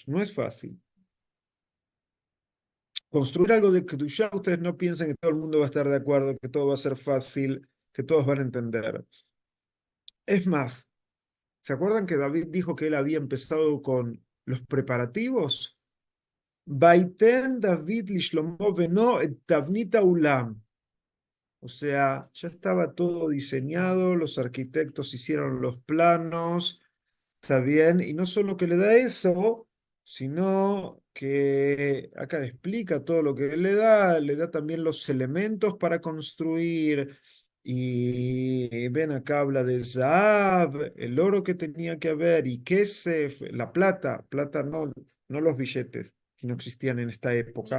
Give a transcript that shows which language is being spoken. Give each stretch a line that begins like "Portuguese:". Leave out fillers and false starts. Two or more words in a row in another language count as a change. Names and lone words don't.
Spanish: No es fácil. Construir algo de Kedushá, ustedes no piensen que todo el mundo va a estar de acuerdo, que todo va a ser fácil, que todos van a entender. Es más, ¿se acuerdan que David dijo que él había empezado con los preparativos?
Hebrew: ויתן דוד לשלמה בנו את תבנית האולם.
Spanish: O sea, ya estaba todo diseñado, los arquitectos hicieron los planos, está bien, y no solo que le da eso, sino que acá explica todo lo que le da también los elementos para construir, y ven acá habla de Zahab, el oro que tenía que haber, y Kesef, la plata no, no los billetes que no existían en esta época.